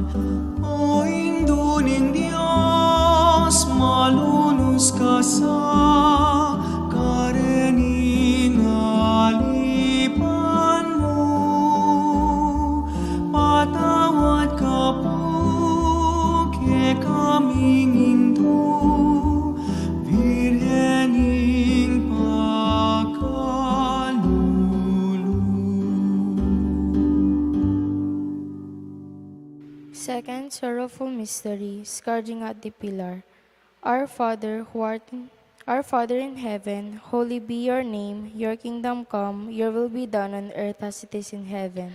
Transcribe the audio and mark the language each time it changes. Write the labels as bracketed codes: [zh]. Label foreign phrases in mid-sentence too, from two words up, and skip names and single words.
[pam] O induning Diyos, malunos ka sa karening alipan mo, patawad ka po ke kaming Hindu, Birhening pakalulu. [en] Second sorrowful mystery, scourging at the pillar. Our Father, our Father in heaven, holy be your name. Your kingdom come. Your will be done on earth as it is in heaven.